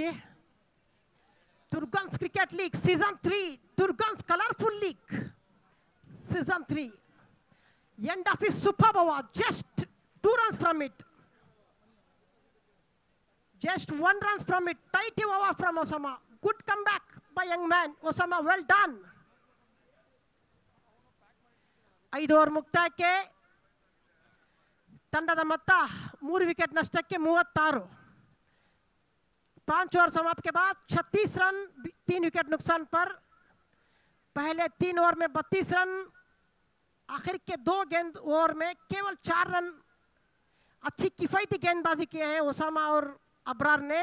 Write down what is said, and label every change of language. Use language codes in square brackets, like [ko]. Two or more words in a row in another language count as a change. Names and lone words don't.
[en] ದುರ್ಗನ್ಸ್ ಕ್ರಿಕೆಟ್ ಲೀಗ್ ಸೀಸನ್ 3, ದುರ್ಗನ್ಸ್ ಕಲರ್ಫುಲ್ ಲೀಗ್ ಸೀಸನ್ 3. end of is super over, just 2 runs from it. Just 1 run from it. Tight over from Osama. Good comeback by young man Osama. Well done. [kn] 5 ಓವರ್ ಮುಕ್ತಾಯಕ್ಕೆ ತಂಡದ ಮೊತ್ತ 3 ವಿಕೆಟ್ ನಷ್ಟಕ್ಕೆ 36. [hi] 5 ओवर समाप्त के बाद 36 रन 3 विकेट नुकसान पर. पहले 3 ओवर में 32 रन, आखिर के 2 गेंद ओवर में केवल 4 रन अच्छी किफायती गेंदबाजी किए हैं ओसामा और अबरार ने.